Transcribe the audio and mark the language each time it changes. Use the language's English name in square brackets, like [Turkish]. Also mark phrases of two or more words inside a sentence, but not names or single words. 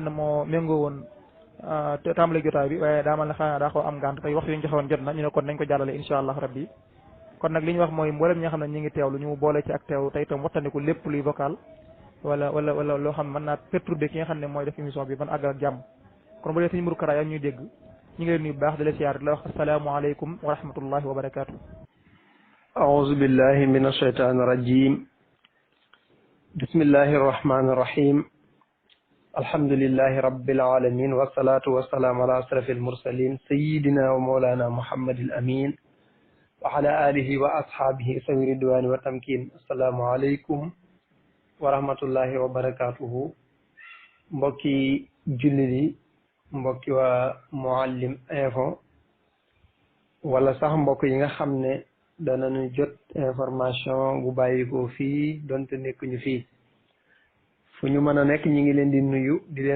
[Wolof] ne moo méngoo woon tàmbali jotaay bi waaye daa mal ne xanaa daa ko am ngànt tey waxtu yi ñu joxewoon jot na ñu ne kon nañ ko jàllale [Arabic] إن شاء الله ربي [Wolof] kon nag li ñu wax mooy mboolem ñi nga xam ne ñu ngi teewlu ñu boole ci ak teew tey itam wattandiku lépp luy vocal wala loo xam ne mën naa perturber ki nga xam ne mooy def émission bi ban àggal ak jàmm kon bu dee Serigne Modou Kara yaa ñuy dégg ñu ngi leen nuyu bu baax di la siyaar di la wax [Arabic] السلام عليكم ورحمة الله وبركاته. أعوذ بالله من الشيطان الرجيم بسم الله الرحمن الرحيم الحمد لله رب العالمين والصلاة والسلام على أشرف المرسلين سيدنا ومولانا محمد الأمين وعلى آله وأصحابه سوي الرضوان والتمكين السلام عليكم ورحمة الله وبركاته [Wolof] mbokki jullit yi mbokki waa Mouhalim Info wala sax mbokk yi nga xam ne danañu jot information bu bàyyikoo fii donte nekkuñu fii fu ñu mën a nekk ñi ngi leen di nuyu di leen